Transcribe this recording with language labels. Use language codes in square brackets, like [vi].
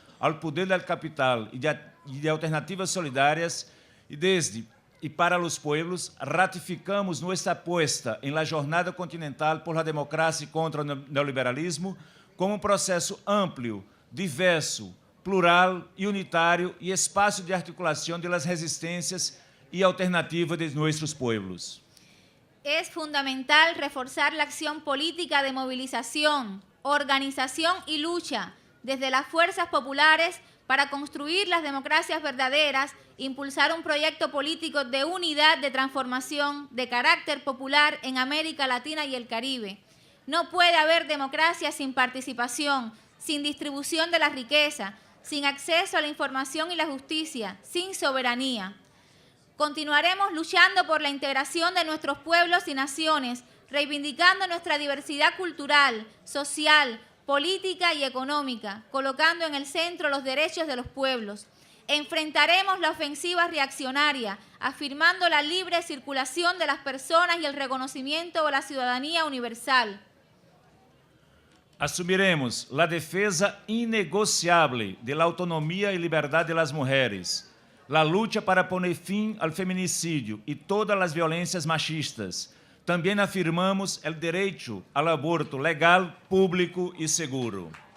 [pt] ao poder do capital e de alternativas solidárias, e para os pueblos, ratificamos nossa aposta em [es] la jornada continental por la democracia [pt] contra o neoliberalismo como um processo amplo, diverso, plural e unitário e espaço de articulação das resistências e alternativas de nossos pueblos. [es] Es fundamental reforzar la acción política de movilización, organización y lucha desde las fuerzas populares para construir las democracias verdaderas, impulsar un proyecto político de unidad, de transformación, de carácter popular en América Latina y el Caribe. No puede haber democracia sin participación, sin distribución de la riqueza, sin acceso a la información y la justicia, sin soberanía. Continuaremos luchando por la integración de nuestros pueblos y naciones, reivindicando nuestra diversidad cultural, social, política y económica, colocando en el centro los derechos de los pueblos. Enfrentaremos la ofensiva reaccionaria, afirmando la libre circulación de las personas y el reconocimiento de la ciudadanía universal. [pt] Assumiremos a defesa inegociável da autonomia e liberdade das mulheres, a luta para poner fim ao feminicídio e todas as violências machistas. Também afirmamos o direito ao aborto legal, público e seguro.